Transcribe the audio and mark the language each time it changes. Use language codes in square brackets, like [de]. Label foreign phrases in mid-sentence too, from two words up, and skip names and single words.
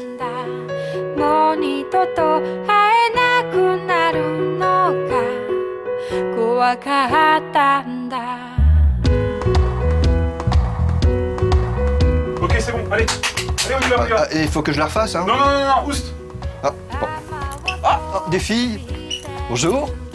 [ja] もう二度と会えなくなるのが怖かったんだ [fr] Ok, c'est bon, allez. Allez, on y va, on y va. Et il faut que je la refasse, hein. Non, non, non, non, oust. Ah, bon. Ah, des filles. Bonjour.